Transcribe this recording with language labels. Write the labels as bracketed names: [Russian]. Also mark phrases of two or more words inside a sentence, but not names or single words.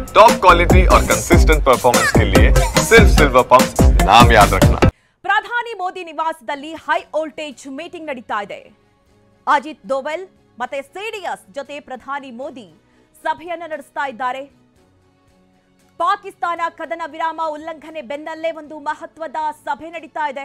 [English] top quality [Hindi] और [English] consistent performance [Hindi] के लिए सिर्फ सिल्वर पंप नाम याद रखना। [Kannada] ಪ್ರಧಾನಿ ಮೋದಿ ನಿವಾಸದಲ್ಲಿ [English] high voltage meeting [Kannada] ನಡೀತಾ ಇದೆ. ಅಜಿತ್ ದೋವಲ್ ಮತ್ತೆ ಸಿಡಿಎಸ್ ಜೊತೆ ಪ್ರಧಾನಿ ಮೋದಿ ಸಭೆಯನ್ನು ನಡೆಸ್ತಾ ಇದ್ದಾರೆ. ಪಾಕಿಸ್ತಾನ ಕದನ ವಿರಾಮ ಉಲ್ಲಂಘನೆ ಬೆನ್ನಲ್ಲೇ ಒಂದು ಮಹತ್ವದ ಸಭೆ ನಡೀತಾ ಇದೆ.